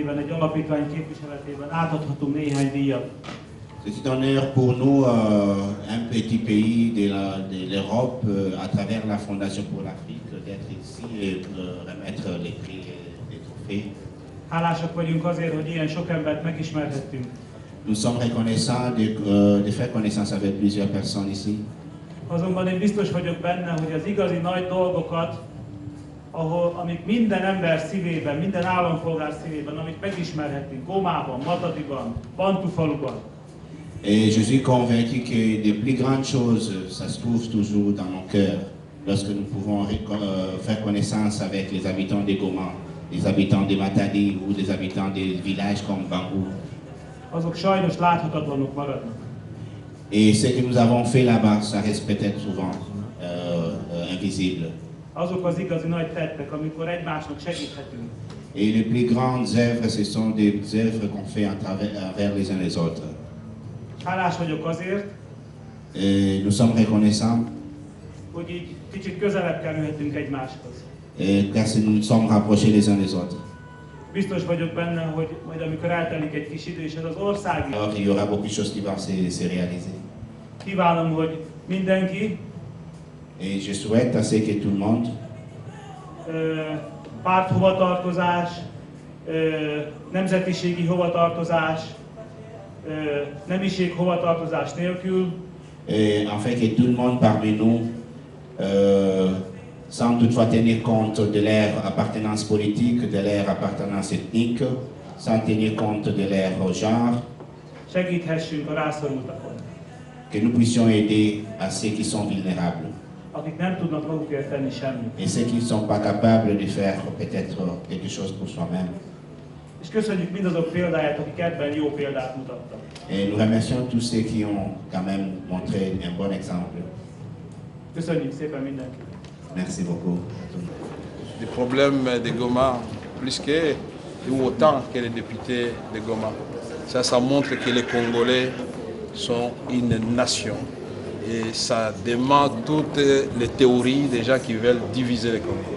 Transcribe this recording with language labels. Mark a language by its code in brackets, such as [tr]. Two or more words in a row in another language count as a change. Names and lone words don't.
[fr] C'est un honneur pour nous, un petit pays de l'Europe, à travers la Fondation pour l'Afrique, d'être ici et remettre les prix et les trophées. Nous sommes reconnaissants de faire connaissance avec plusieurs personnes ici. [hu] Azonban én biztos vagyok benne, hogy az igazi nagy dolgokat, amik minden ember szívében, minden állampolgár szívében, amit megismerhetünk Gomában, Matadiban, Bantufaluban. [fr] Et je suis convaincu que les plus grandes choses, ça se trouve toujours dans nos cœurs, lorsque nous pouvons faire connaissance avec les habitants de Goma, les habitants de Matadi ou les habitants des villages comme Bangou. [hu] Azok sajnos láthatatlanok maradnak. [fr] Et ce que nous avons fait là-bas, ça reste peut-être souvent invisible. [hu] Azok az igazi nagy tettek, amikor egymásnak segíthetünk. [fr] Et les plus grandes œuvres, ce sont des œuvres qu'on fait envers les uns les autres. [hu] Hálás vagyok azért, [fr] Et nous sommes reconnaissants [hu] hogy így kicsit közelebb kerülhetünk egymáshoz. [fr] car nous nous sommes rapprochés les uns des autres. [hu] Biztos vagyok benne, hogy majd amikor eltelik egy kis idő, és ez az ország is. [fr] Alors il y aura beaucoup de choses qui vont se réaliser. [hu] Kívánom, hogy mindenki [fr] Et je souhaite à ce que tout le monde, [hu] párthovatartozás, nemzetiségi hovatartozás, nemiség hovatartozás nélkül, [fr] afin que tout le monde parmi nous, sans toutefois tenir compte de leur appartenance politique, de leur appartenance ethnique, sans tenir compte de leur genre, [hu] segíthessünk a rászorultakon, [fr] que nous puissions aider à ceux qui sont vulnérables [hu] akik nem tudnak magukért tenni semmit. [fr] et ceux qui ne sont pas capables de faire peut-être quelque chose pour soi-même. [hu] És köszönjük mindazok példáját, akik ebben jó példát mutattak. [fr] Et nous remercions tous ceux qui ont quand même montré un bon exemple. [hu] Köszönjük szépen mindenkit. [fr] Merci beaucoup. Les problèmes de Goma, plus que ou autant que les députés de Goma. Ça montre que les Congolais sont une nation. Et ça demande toutes les théories des gens qui veulent diviser le Congo.